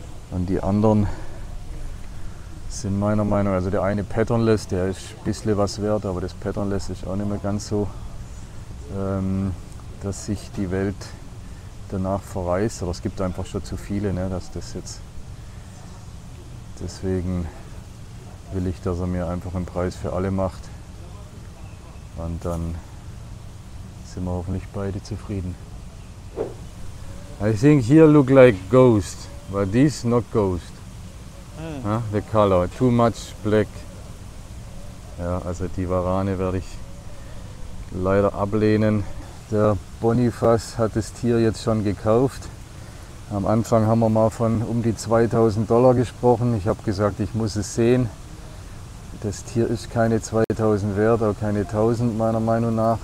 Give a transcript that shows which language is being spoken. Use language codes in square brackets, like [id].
[de] Und die anderen sind meiner Meinung nach, also der eine Patternless, der ist ein bisschen was wert, aber das Patternless ist auch nicht mehr ganz so, dass sich die Welt danach verreißt, aber es gibt einfach schon zu viele, ne, dass das jetzt, deswegen will ich, dass er mir einfach einen Preis für alle macht und dann sind wir hoffentlich beide zufrieden. [en] I think here look like ghost, but this not ghost. Huh? The color, too much black. [de] Ja, also die Warane werde ich leider ablehnen. Der Boniface hat das Tier jetzt schon gekauft. Am Anfang haben wir mal von um die $2000 gesprochen. Ich habe gesagt, ich muss es sehen. Das Tier ist keine 2000 wert, auch keine 1000 meiner Meinung nach.